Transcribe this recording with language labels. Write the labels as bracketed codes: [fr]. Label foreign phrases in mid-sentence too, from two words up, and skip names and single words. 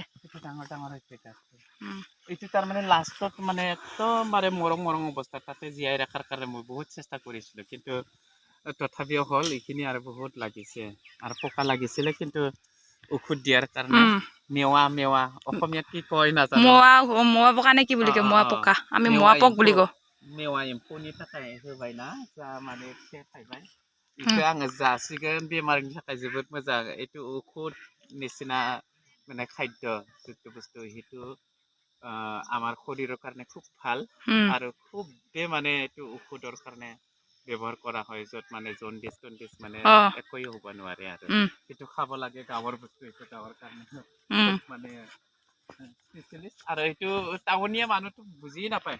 [as] ডাঙৰ ডাঙৰ হৈছে এইটো তাৰমানে লাষ্টত মানে একদম মানে মৰম অৱস্থাত তাতে জীয়াই ৰখাৰ কাৰণে মই বহুত চেষ্টা কৰিছিলোঁ কিন্তু তথাপিও হ'ল এইখিনি আৰু বহুত লাগিছে আৰু পকা লাগিছিলে কিন্তু ঔষধ দিয়াৰ কাৰণে মেৱা অসমীয়াত কি কয় নাজানো মোৱা পকা নে কি বুলি কয় মোৱা পকা আমি মোৱা পক বুলি কওঁ [brx] मेवा एम्फौनि थाखाय होबायना जा माने फिथाइ थाइबाय बेखौ आङो जासिगोन बेमारनि थाखाय जोबोद मोजां [as] এইটো ঔষধ নিচিনা মানে খাদ্য যিটো বস্তু সেইটো আমাৰ শৰীৰৰ কাৰণে খুব ভাল আৰু খুবেই মানে এইটো ঔষধৰ কাৰণে ব্যৱহাৰ কৰা হয় য'ত মানে জণ্ডিছ মানে একোৱেই হ'ব নোৱাৰে আৰু সেইটো খাব লাগে গাঁৱৰ বস্তু এইটো গাঁৱৰ কাৰণে মানে স্পেচিয়েলিষ্ট আৰু এইটো টাউনীয়া মানুহটো বুজিয়ে নাপায়